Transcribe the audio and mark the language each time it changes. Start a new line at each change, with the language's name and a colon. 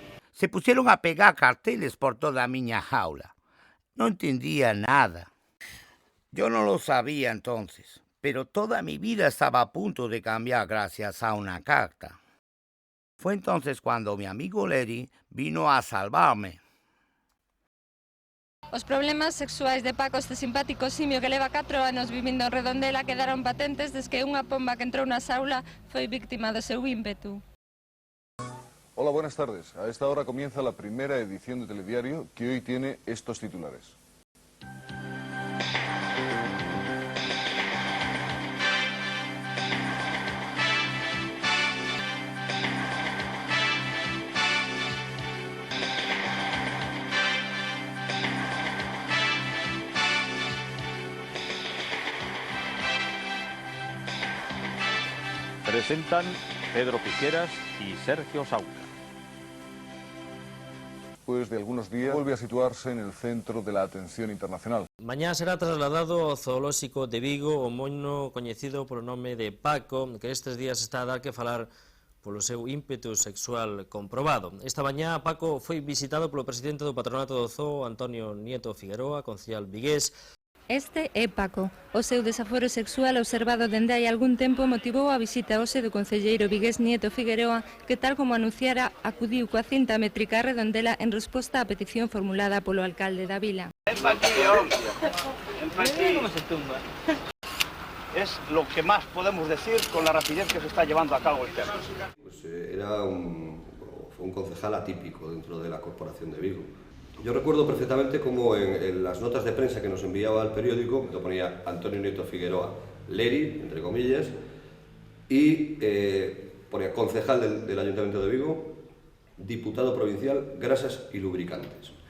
Spanish: Se pusieron a pegar carteles por toda miña jaula. No entendía nada. Yo no lo sabía entonces, pero toda mi vida estaba a punto de cambiar gracias a una carta. Fue entonces cuando mi amigo Larry vino a salvarme.
Galician: Os problemas sexuais de Paco, este simpático simio que leva 4 anos vivindo en Redondela, quedaron patentes desde que unha pomba que entrou na saula foi víctima do seu ímpetu.
Spanish: Hola, buenas tardes. A esta hora comienza la primera edición de Telediario que hoy tiene estos titulares. Presentan Pedro Piqueras y Sergio Sauca. Después de algunos días vuelve a situarse en el centro de la atención internacional.
Galician: Mañá será trasladado ao zoolóxico de Vigo o mono coñecido polo nome de Paco, que estes días está a dar que falar polo seu ímpetu sexual comprobado. Esta mañá Paco foi visitado polo presidente do Patronato do Zoo, Antonio Nieto Figueroa,
Spanish: concejal vigués.
Galician: Este é Paco. O seu desaforo sexual observado dende hai algún tempo motivou a visita hoxe do concelleiro vigués Nieto Figueroa, que tal como anunciara, acudiu coa cinta métrica a Redondela en resposta á petición formulada polo alcalde da vila.
Spanish: es lo que más podemos decir con la rapidez que se está llevando a cabo el tema. Pues fue un concejal atípico dentro de la Corporación de Vigo. Yo recuerdo perfectamente cómo en las notas de prensa que nos enviaba al periódico, lo ponía Antonio Nieto Figueroa, Leri, entre comillas, y ponía concejal del Ayuntamiento de Vigo, diputado provincial, grasas y lubricantes.